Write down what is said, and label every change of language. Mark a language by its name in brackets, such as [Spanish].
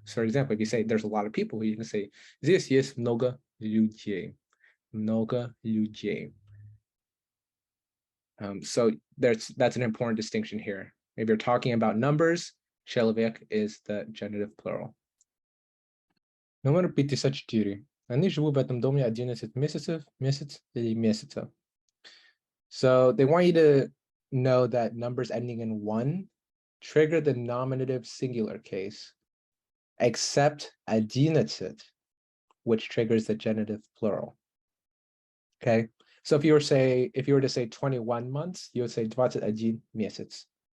[English] So, for example, if you say there's a lot of people, you can say [Russian] здесь есть много людей. Много людей. [English] So that's an important distinction here. If you're talking about numbers, человек is the genitive plural. [Russian] Номер 54. Они живут в этом доме 11 месяцев, месяц или месяца. [English] So they want you to know that numbers ending in 1 trigger the nominative singular case, except 11, which triggers the genitive plural. Okay, so if you were to say 21 months, you would say 21 месяц.